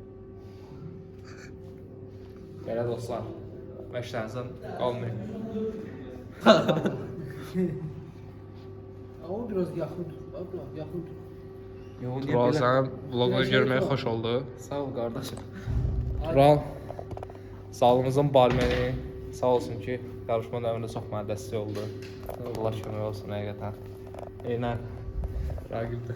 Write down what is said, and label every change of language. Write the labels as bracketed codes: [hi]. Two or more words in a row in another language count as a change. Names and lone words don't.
[az] Belə dostlar, məşqlərinizdən qalmayın. [tr] Ama biraz yakın tut. Abla yakın tut. [az] Tural, sənə vloqunu görməyə xoş oldu. Sağ ol kardeşim. Tural, sağlığımızın barmeni sağ olsun ki, yarışma dövründə çox mənə dəstək oldu. Allah kömək olsun həqiqətən. Eynən. Ragib'de.